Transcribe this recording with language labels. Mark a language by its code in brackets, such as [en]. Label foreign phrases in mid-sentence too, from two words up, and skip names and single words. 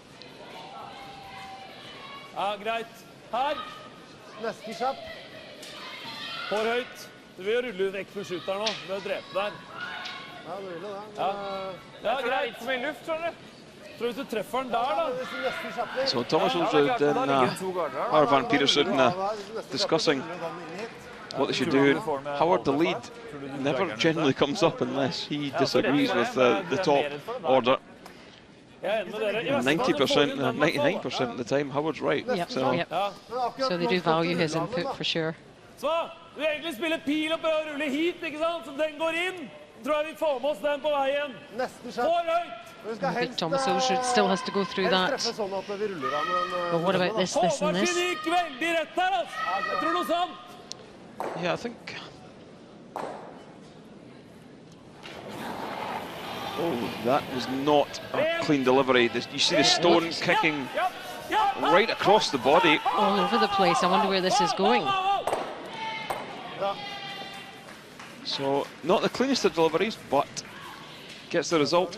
[no] Ja, greit. Her. Nesten kjapp. For høyt. Du vil jo rulle vekk med skytteren nå. Du vil drepe der. Ja, du vil jo det. Ja. Ja, Det er greit. litt for mye luft, skjønner du. Tror du treffer den der, da? Nesten kjapp litt. [en] So Thomas Olsrud and Harvan Peterson discussing what they should do. Howard, the lead, never generally comes up unless he disagrees with the top order. [no] Jeg er enig med dere. I [en] 90%, 99% of the time, Howard's right. Yep, So yep. So they do value his input for sure. [no] Så, du vil egentlig spille pil og prøve å rulle hit, ikke sant? Så den går inn. Tror jeg vi får med oss den på veien. Nesten For kjapp. høyt. Vi skal [en] I think [no] helst, [en] Thomas Olsrud still has to go through [no] helst [en] that. [no] treffe sånn at vi ruller av, men... [en] But what about this, and [no] Håvard [en] this? [no] sin gikk veldig rett her, altså. Jeg tror noe sånt. [en] yeah, I think. Oh, that was not a clean delivery. You see the stone kicking right across the body. All over the place. I wonder where this is going. So not the cleanest of deliveries, but gets the result.